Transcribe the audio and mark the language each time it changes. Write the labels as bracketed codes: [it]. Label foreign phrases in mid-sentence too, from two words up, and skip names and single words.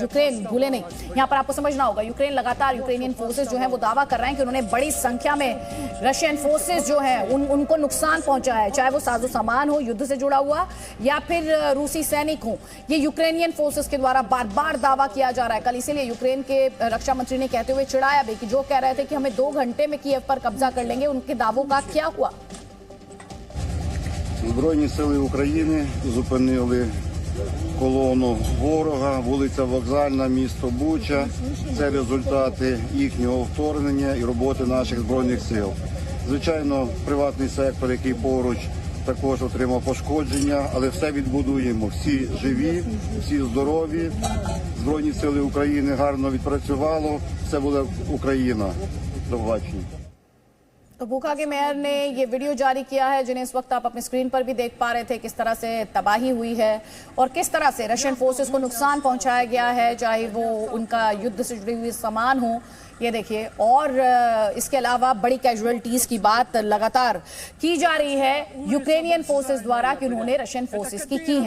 [hi] यूक्रेन भूले नहीं, यहाँ पर आपको समझना होगा, यूक्रेन लगातार [en] Ukrainian forces [hi] जो है वो दावा कर रहे हैं कि उन्होंने बड़ी संख्या में [en] Russian forces [hi] जो है उनको नुकसान पहुंचाया है, चाहे वो साजो सामान हो युद्ध से जुड़ा हुआ या फिर रूसी सैनिक हो। ये [en] Ukrainian forces [hi] के द्वारा बार बार दावा किया जा रहा है। कल इसीलिए यूक्रेन के रक्षा मंत्री ने कहते हुए चिढ़ाया भी कि जो कह रहे थे कि हमें 2 घंटे में कीव पर कब्जा कर लेंगे, उनके दावों का क्या हुआ। [uk] Збройні сили України зупинили колону ворога, вулиця Вокзальна, місто Буча. Це результати їхнього вторгнення і роботи наших Збройних сил. Звичайно, приватний сектор, який поруч, також отримав пошкодження, але все відбудуємо. Всі живі, всі здорові. Збройні сили України гарно відпрацювало. Все буде Україна. До побачення. [hi] तो बूखा के मेयर ने ये वीडियो जारी किया है जिन्हें इस वक्त आप अपनी स्क्रीन पर भी देख पा रहे थे, किस तरह से तबाही हुई है और किस तरह से [en] Russian forces [hi] को नुकसान पहुंचाया गया है, चाहे वो उनका युद्ध से जुड़ी हुई सामान हो। ये देखिए, और इसके अलावा बड़ी कैजुअलिटीज की बात लगातार की जा रही है [en] Ukrainian forces [hi] द्वारा कि उन्होंने [en] Russian forces [hi] की है।